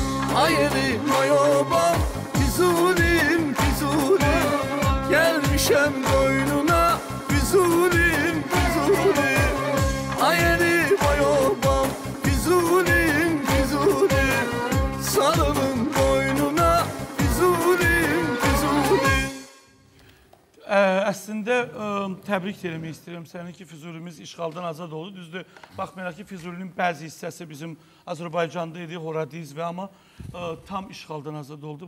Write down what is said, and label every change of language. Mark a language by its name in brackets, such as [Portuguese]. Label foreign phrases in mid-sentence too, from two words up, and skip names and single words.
[Azerbaijani] Ay elim ay obam Füzulim Füzulim Gelmişem boynuna Füzulim Füzulim Ay elim ay obam Füzulim Füzulim Sarılın boynuna Füzulim Füzulim. Əslində təbrik eləmək istəyirəm səni ki, Füzulimiz işğaldan azad oldu. Düzdür, baxmayaraq ki, Füzulinin bəzi hissəsi bizim Azərbaycanda idi, Horadiz və amma tam işğaldan azad oldu.